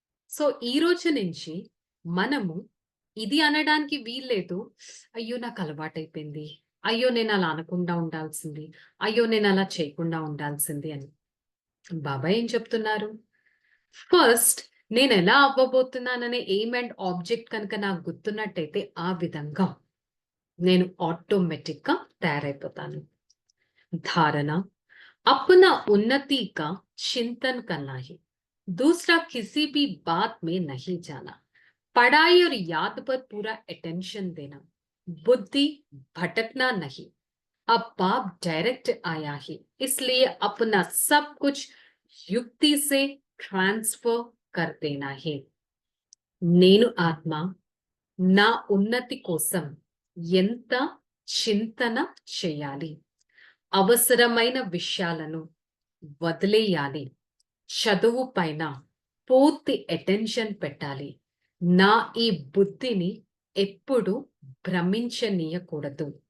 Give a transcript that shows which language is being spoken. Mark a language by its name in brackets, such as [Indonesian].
[Telugu] So ఈ రోజు నుంచి మనము ఇది అనడానికి వీల్లేదు, అయ్యో నాకు అలవాటైపోయింది, అయ్యో నేను అలా అనకుండా ఉండాల్సింది, అయ్యో నేను అలా చేయకుండా ఉండాల్సింది అని. బాబా ఏం చెప్తున్నారు? ఫస్ట్ నేను ఎలా అవ్వబోతున్నాననే ఎయిమ్ అండ్ ఆబ్జెక్ట్ కనుక నాకు గుర్తున్నట్టయితే ఆ విధంగా నేను ఆటోమేటిక్ గా తయారైపోతాను. [Hindi] धारणा अपना उन्नति का चिंतन करना है, दूसरा किसी भी बात में नहीं जाना, पढ़ाई और याद पर पूरा अटेंशन देना, बुद्धि भटकना नहीं। अब बाप डायरेक्ट आया है, इसलिए अपना सब कुछ युक्ति से ट्रांसफर कर देना है। [Telugu] నేను ఆత్మ నా ఉన్నతి కోసం ఎంత చింతన చేయాలి, అవసరమైన విషయాలను వదిలేయాలి, చదువు పైన పూర్తి అటెన్షన్ పెట్టాలి, నా ఈ బుద్ధిని ఎప్పుడు భ్రమించనీయకూడదు.